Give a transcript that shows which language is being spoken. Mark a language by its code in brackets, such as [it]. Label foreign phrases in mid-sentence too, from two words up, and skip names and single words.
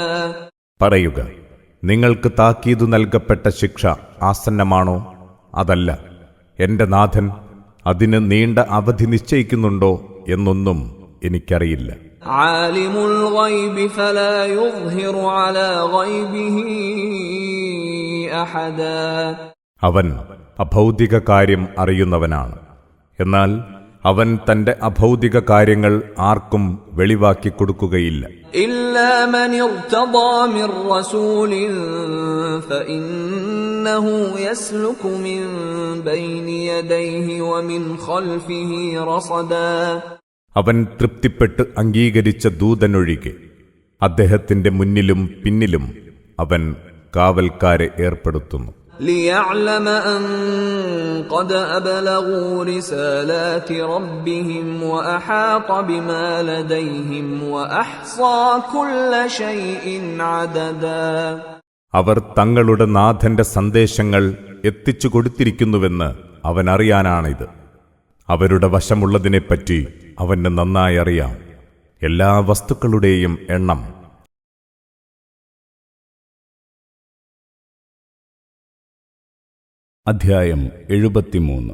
[ml] പറയുക, നിങ്ങൾക്ക് താക്കീതു നൽകപ്പെട്ട ശിക്ഷ ആസന്നമാണോ അതല്ല എന്റെ നാഥൻ അതിന് നീണ്ട അവധി നിശ്ചയിക്കുന്നുണ്ടോ എന്നൊന്നും എനിക്കറിയില്ല. [ar] عالم الغيب فلا يظهر على غيبه أحدا. [ml] അവൻ അഭൗതിക കാര്യം അറിയുന്നവനാണ്, എന്നാൽ അവൻ തന്റെ അഭൗതിക കാര്യങ്ങൾ ആർക്കും വെളിവാക്കി കൊടുക്കുകയില്ല. [ar] إلا من ارتضى من رسول فإنه يسلك من بين يديه ومن خلفه رصدا. [ml] അവൻ തൃപ്തിപ്പെട്ട് അംഗീകരിച്ച ദൂതനൊഴികെ അദ്ദേഹത്തിന്റെ മുന്നിലും പിന്നിലും അവൻ കാവൽക്കാരെ ഏർപ്പെടുത്തുന്നു. [ar] ليعلم أن قد أبلغوا رسالات ربهم وأحاط بما لديهم وأحصى كل شيء عددا. [ml] അവർ തങ്ങളുടെ നാഥന്റെ സന്ദേശങ്ങൾ എത്തിച്ചു കൊടുത്തിരിക്കുന്നുവെന്ന് അവനറിയാനാണിത്. അവരുടെ വശമുള്ളതിനെപ്പറ്റി അവന് നന്നായി അറിയാം, എല്ലാ വസ്തുക്കളുടെയും എണ്ണം. അധ്യായം 73.